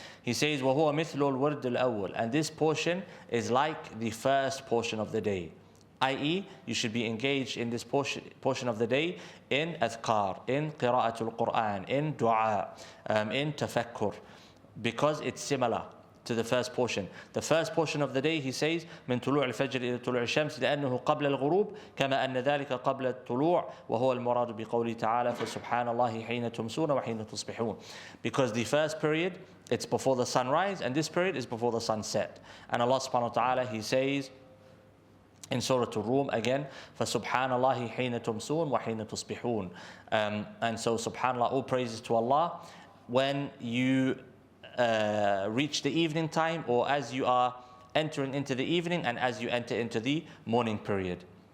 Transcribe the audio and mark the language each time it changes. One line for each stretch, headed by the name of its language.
English: He says
Arabic: وَهُوَ مِثْلُ الْوَرْدِ الْأَوَّلِ,
English: and this portion is like the first portion of the day, i.e. you should be engaged in this portion of the day in adhkar, in qira'atul Quran, in dua, in tafakkur, because it's similar to the first portion. The first portion of the day, he says,
Arabic: من طلوع الفجر إلى طلوع الشمس لأنه قبل الغروب كما أن ذلك قبل الطلوع وهو المراد بقوله تعالى فسبحان الله حين تمسون وحين تصبحون.
English: Because the first period, it's before the sunrise, and this period is before the sunset. And Allah subhanahu wa ta'ala, he says in Surah Al-Rum again,
Arabic: فسبحان الله حين تمسون وحين تصبحون.
English: And so subhanallah, all praises to Allah when you reach the evening time, or as you are entering into the evening and as you enter into the morning period.